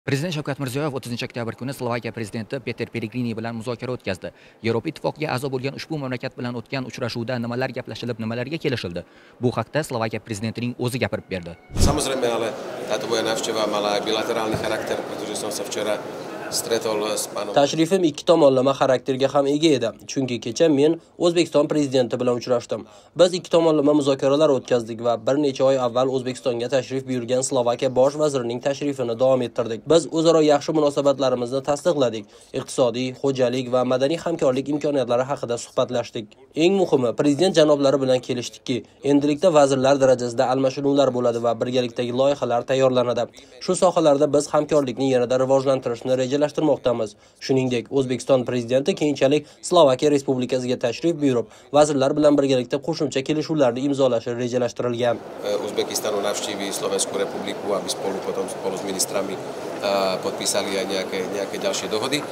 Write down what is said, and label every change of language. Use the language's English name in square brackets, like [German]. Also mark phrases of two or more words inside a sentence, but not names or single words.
[Uzbek] Prezident Shavkat Mirziyoyev 30 oktyabr kuni Slovakiya prezidenti Peter Pellegrini bilan muzokara o'tkazdi. Yevropa Ittifoqiga a'zo bo'lgan ushbu mamlakat bilan o'tgan uchrashuvda nimalar gaplashilib, nimalarga kelishildi? Bu haqda Slovakiya prezidentining o'zi gapirib berdi. [Slovak] Samozrejme, ale táto moja návšteva mala aj bilaterálny charakter, pretože som sa včera stretol s pánom. [Uzbek] Tashrifim ikki tomonlama xarakterga ham ega edi, chunki kecha men O'zbekiston prezidenti bilan uchrashdim. Biz ikki tomonlama muzokaralar o'tkazdik va bir necha oy avval O'zbekistonga tashrif buyurgan Slovakiya bosh vazirining tashrifini davom ettirdik. Biz o'zaro yaxshi munosabatlarimizni tasdiqladik. Iqtisodiy, xo'jalik va madaniy hamkorlik imkoniyatlari haqida suhbatlashdik. Eng muhimi, prezident janoblari bilan kelishdikki, endilikda vazirlar darajasida almashinuvlar bo'ladi va birgalikdagi loyihalar tayyorlanadi. Shu sohalarda biz hamkorlikni yanada rivojlantirishni rejalashtirmoqdamiz. Shuningdek, O'zbekiston prezidenti keyinchalik Slovakiya Respublikasiga tashrif buyurib, vazirlar bilan birgalikda qo'shimcha kelishuvlarni imzolashi rejalashtirilgan. [Slovak] Uzbekistanu navštíví Slovenskú republiku, aby spolu s ministrami podpísali aj nejaké ďalšie dohody.